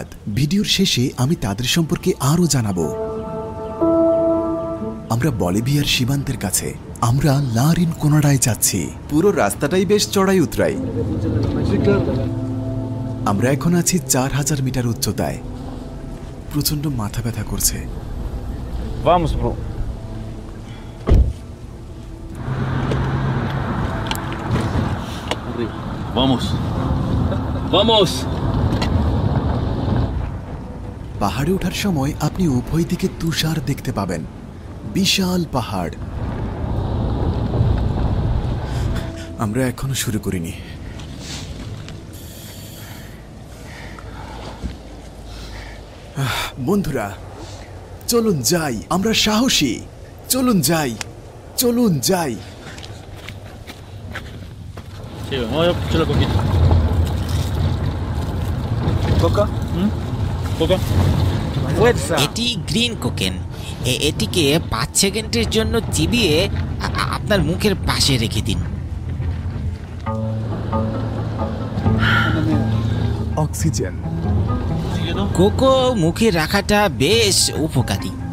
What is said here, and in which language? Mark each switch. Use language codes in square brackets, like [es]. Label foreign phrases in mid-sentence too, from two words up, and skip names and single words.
[bn] ভিডিওর শেষে আমি তাদের সম্পর্কে আরও জানাবো। আমরা বলিভিয়ার সীমান্তের কাছে। আমরা লা রিনকোনাডায় যাচ্ছি। পুরো রাস্তাটাই বেশ চড়াই উতরাই। আমরা এখন আছি ৪,০০০ মিটার উচ্চতায়। প্রচন্ড মাথা ব্যথা করছে। [es] Vamos, bro. Vamos. Vamos. [bn] পাহাড়ে ওঠার সময় আপনি উভয় দিকে তুষার দেখতে পাবেন। বিশাল পাহাড়। আমরা এখনো শুরু করিনি। বন্ধুরা, চলুন যাই। আমরা সাহসী। চলুন যাই, চলুন যাই। [es] Sí, vamos a echarle poquito. ¿Coca? ¿Coca? Fuerza. [bn] এটি [en] green cocaine. [bn] এটিকে ৫ সেকেন্ডের জন্য চিবিয়ে আপনার মুখের পাশে রেখে দিন। অক্সিজেন। কোকো মুখে রাখাটা বেশ উপকারী।